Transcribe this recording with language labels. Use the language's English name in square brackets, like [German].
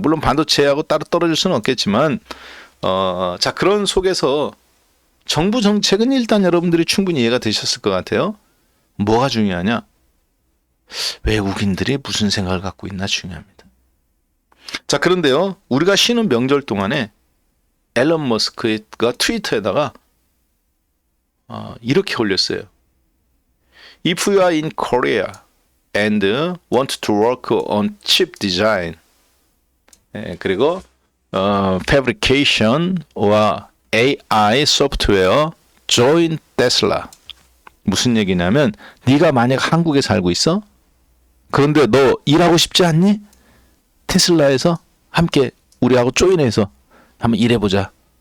[Korean] 물론 반도체하고 따로 떨어질 수는 없겠지만, 자, 그런 속에서 정부 정책은 일단 여러분들이 충분히 이해가 되셨을 것 같아요. 뭐가 중요하냐? 외국인들이 무슨 생각을 갖고 있나 중요합니다. 자, 그런데요, 우리가 쉬는 명절 동안에 앨런 머스크가 트위터에다가 이렇게 올렸어요. [English] If you are in Korea and want to work on chip design, [Korean] 그리고 [English] fabrication or AI software, join Tesla. [Korean] 무슨 얘기냐면, 네가 만약 한국에 살고 있어? 그런데 너 일하고 싶지 않니? 테슬라에서 함께 우리하고 조인해서 한번 일해보자.